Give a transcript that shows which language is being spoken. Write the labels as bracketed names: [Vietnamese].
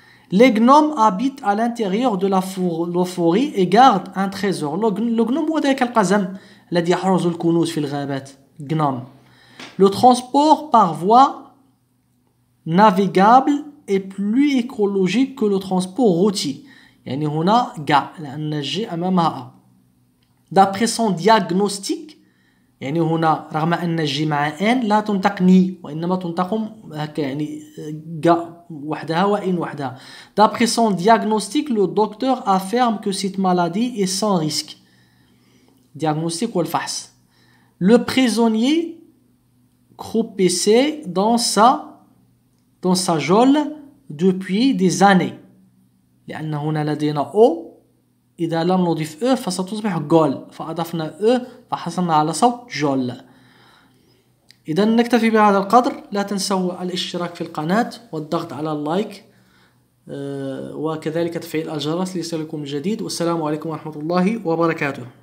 [French] Les gnomes habitent à l'intérieur de la forêt et gardent un trésor. Le gnome [Arabic] هو ذلك القزم الذي يحرز الكنوز في الغابات. [French] Gnome. Le transport par voie navigable est plus écologique que le transport routier. [Arabic] يعني هنا جا لأن الجي أمامها. [French] D'après son diagnostic [Arabic] يعني هنا رغم أن الجي مع ان لا تنطق ني وإنما تنطق هكا يعني جا وحدها وإن وحدها. [French] D'après son diagnostic, le docteur affirme que cette maladie est sans risque. Diagnostic [Arabic] والفحص. [French] Le prisonnier croupissait dans sa geôle depuis des années. [Arabic] لأن هنا لدينا أو إذا لم نضيف أ فستصبح جول فأضفنا أ فحصلنا على صوت جول. إذا نكتفي بهذا القدر. لا تنسوا الاشتراك في القناة والضغط على اللايك وكذلك تفعيل الجرس ليصلكم الجديد. والسلام عليكم ورحمة الله وبركاته.